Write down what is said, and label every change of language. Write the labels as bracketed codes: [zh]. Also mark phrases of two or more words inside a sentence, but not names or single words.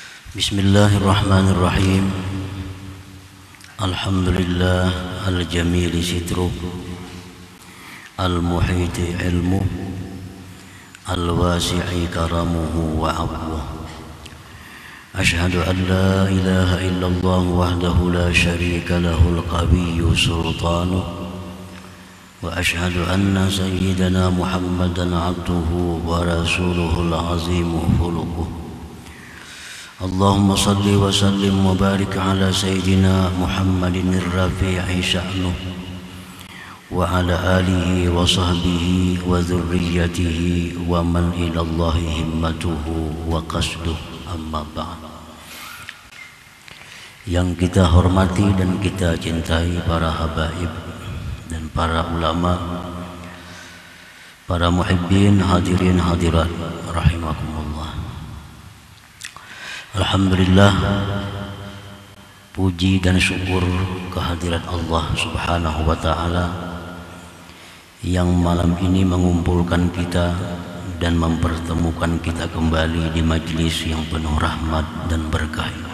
[ar] بسم الله الرحمن الرحيم. الحمد لله الجميل ستره، المحيط علمه، الواسع كرمه وأبوابه. أشهد أن لا إله إلا الله وحده لا شريك له القوي سلطانه، وأشهد أن سيدنا محمدا عبده ورسوله العظيم خلقه. اللهم صل وسلم وبارك على سيدنا محمد الرفيع شأنه وعلى آله وصحبه وذريته ومن إلى الله همته وقصده، أما بعد. [id] Yang kita hormati dan kita cintai para habaib dan para ulama, para muhibbin, hadirin hadirat rahimakumullah. Alhamdulillah, puji dan syukur kehadirat Allah [ar] سبحانه وتعالى [id] yang malam ini mengumpulkan kita dan mempertemukan kita kembali di majlis yang penuh rahmat dan berkah.